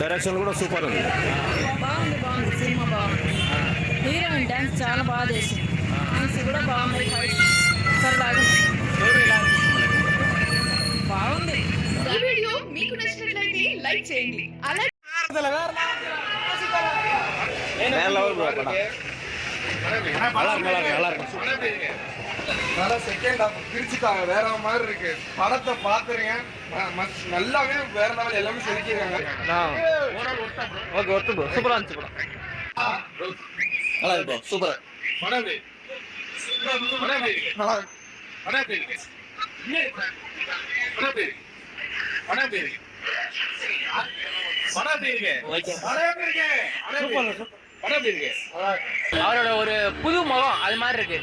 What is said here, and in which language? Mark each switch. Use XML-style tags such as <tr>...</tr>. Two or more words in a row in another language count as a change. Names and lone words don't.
<te>డైరెక్షన్ కూడా సూపర్ ఉంది. బాగుంది సినిమా బాగుంది. హీరోయిన్ డ్యాన్స్ చాలా బాగా చేసింది. డ్యాన్స్ కూడా బాగుంది. సరదాగా బాగుంది. ఈ వీడియో మీకు నచ్చినట్లయితే లైక్ చేయండి. అలాగే</te> <en>second half</en> <ta>பிரிச்சுட்டாங்க, வேற மாதிரி இருக்கு. படத்தை பாத்துருங்க, நல்லாவே வேற லெவல், எல்லாமே செதுக்கிருக்காங்க.</ta> <te>ఓకే వస్తు బ్రో, సూపర్ అంచు బ్రో. అలాగే బ్రో, సూపర్.</te> <ta>அவரோட ஒரு புது முகம் அது மாதிரி இருக்கு.</ta>